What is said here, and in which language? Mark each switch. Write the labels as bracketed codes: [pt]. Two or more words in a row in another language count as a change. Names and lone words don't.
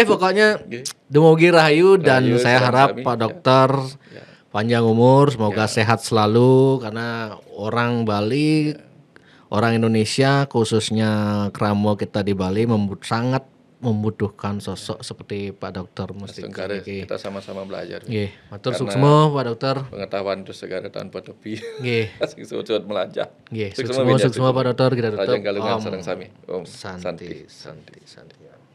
[id] Pokoknya [ban] Dumugi Rahayu [id] dan saya harap Pak Dokter panjang umur, semoga sehat selalu karena orang Bali, orang Indonesia khususnya Kramo kita di Bali sangat membutuhkan sosok seperti Pak Dokter Mustika. Kita sama-sama belajar. [ban] Matur suksma Pak Dokter. [id] Pengetahuan itu segala tanpa tepi. [ban] Sing melajah. [id] Suksma Pak Dokter kita tutup. [ban] Rajang Galungan sareng sami. Santi.